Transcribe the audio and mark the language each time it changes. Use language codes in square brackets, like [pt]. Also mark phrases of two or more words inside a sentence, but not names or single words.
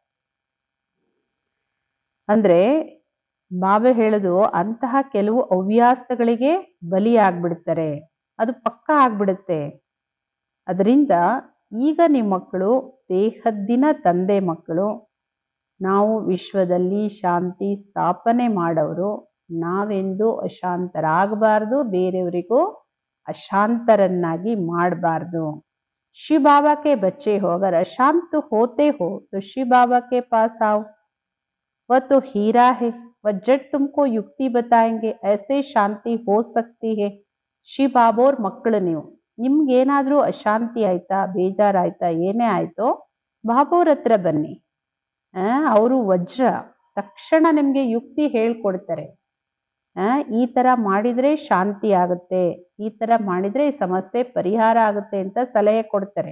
[kn] ಅಂದ್ರೆ ಬಾಬಾ ಹೇಳುದು, ಅಂತಹ ಕೆಲವು ಹವ್ಯಾಸಗಳಿಗೆ ಬಲಿ ಆಗ್ಬಿಡ್ತಾರೆ, ಅದು ಪಕ್ಕ ಆಗ್ಬಿಡುತ್ತೆ. ಅದರಿಂದ ಈಗ ನಿಮ್ಮ ಮಕ್ಕಳು ಬೇಹದ್ದಿನ ತಂದೆ ಮಕ್ಕಳು. ನಾವು ವಿಶ್ವದಲ್ಲಿ ಶಾಂತಿ ಸ್ಥಾಪನೆ ಮಾಡೋರು. ನಾವೆಂದು ಅಶಾಂತರಾಗಬಾರ್ದು, ಬೇರೆಯವರಿಗೂ अशांतरन्नागी ಮಾಡಬಾರ್ದು. [hi] शिव बाबा के बच्चे हो, अगर अशांत होते हो तो शिव बाबा के पास आओ, वह तो हीरा है, वह जट तुमको युक्ति बताएंगे, ऐसे शांति हो सकती है. [kn] ಶಿವ ಬಾಬೋರ್ ಮಕ್ಕಳು ನೀವು. ನಿಮ್ಗೇನಾದ್ರೂ ಅಶಾಂತಿ ಆಯ್ತಾ, ಬೇಜಾರಾಯ್ತಾ, ಏನೇ ಆಯ್ತೋ ಬಾಬೋರ್ ಹತ್ರ ಬನ್ನಿ. ಅವರು ವಜ್ರ, ತಕ್ಷಣ ನಿಮ್ಗೆ ಯುಕ್ತಿ ಹೇಳ್ಕೊಡ್ತಾರೆ. ಈ ತರ ಮಾಡಿದ್ರೆ ಶಾಂತಿ ಆಗುತ್ತೆ, ಈ ತರ ಮಾಡಿದ್ರೆ ಈ ಸಮಸ್ಯೆ ಪರಿಹಾರ ಆಗುತ್ತೆ ಅಂತ ಸಲಹೆ ಕೊಡ್ತಾರೆ.